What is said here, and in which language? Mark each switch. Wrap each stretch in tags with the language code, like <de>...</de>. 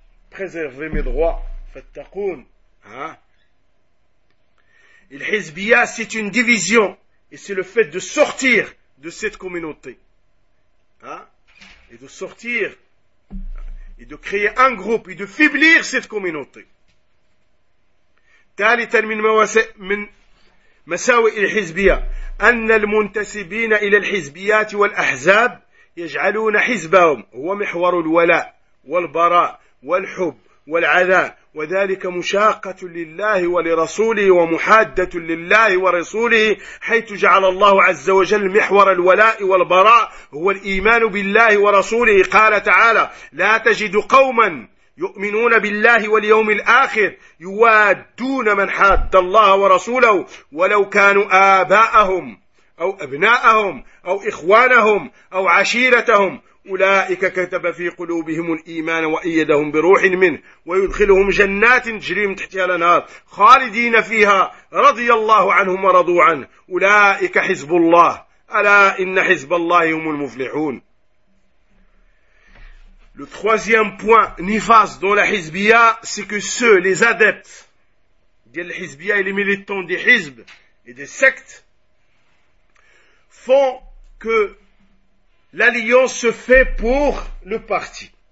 <fr>Préservez mes droits. Fattakoun. Al-Hizbiya, c'est une division. Et c'est le fait de sortir de cette communauté. Et de sortir. Et de créer un groupe. Et de faiblir cette communauté.</fr> <ar>ثالثا من مساوئ الحزبية أن المنتسبين إلى الحزبيات والأحزاب يجعلون حزبهم هو محور الولاء والبراء والحب والعداء وذلك مشاقة لله ولرسوله ومحادة لله ورسوله حيث جعل الله عز وجل محور الولاء والبراء هو الإيمان بالله ورسوله قال تعالى لا تجد قوما يؤمنون بالله واليوم الآخر يوادون من حاد الله ورسوله ولو كانوا آباءهم أو أبناءهم أو إخوانهم أو عشيرتهم أولئك كتب في قلوبهم الإيمان وأيدهم بروح منه ويدخلهم جنات تجري من تحتها الأنهار خالدين فيها رضي الله عنهم ورضوا عنه أولئك حزب الله ألا إن حزب الله هم المفلحون.</ar> <fr>Le troisième point néfaste dans la Hizbiya, c'est que ceux, les adeptes de la Hizbiya et les militants des Hizb et des sectes font que l'alliance se fait pour le parti.</fr>